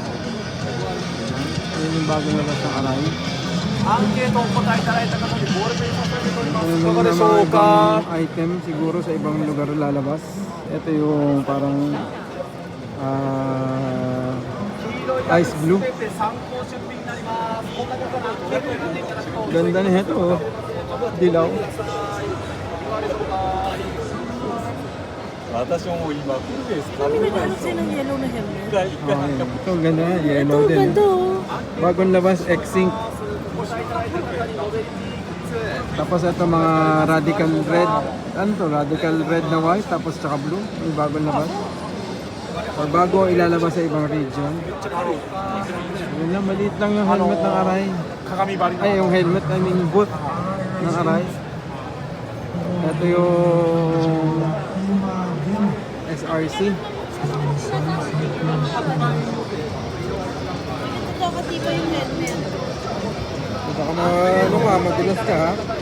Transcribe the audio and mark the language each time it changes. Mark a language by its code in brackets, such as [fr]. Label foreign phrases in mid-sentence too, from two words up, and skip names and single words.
[tl] Yun yung bagong labas ng Arai. Ito yung mga ibang item siguro sa ibang lugar lalabas. Ito yung parang ice blue. Ganda na ito oh. Dilaw. [ja] 私も今フルフェイス買 [tl] Kami nag-ano ng yellow na helmet. Ito ganda na, yellow Ito, din. ganda oh. Bagong labas, X-Sync. Tapos ito mga radical red. Ano to? Radical red na white. Tapos tsaka blue. May bagong labas. Or bago ilalabas sa ibang region. Yun lang, maliit lang yung helmet ng Arai. [ja] 鏡張り [tl] Ay, yung helmet, [en] I mean [tl] boot ng Arai. Ito yung SRC. Ito kasi ba yung helmet? Baka madulas ka ha.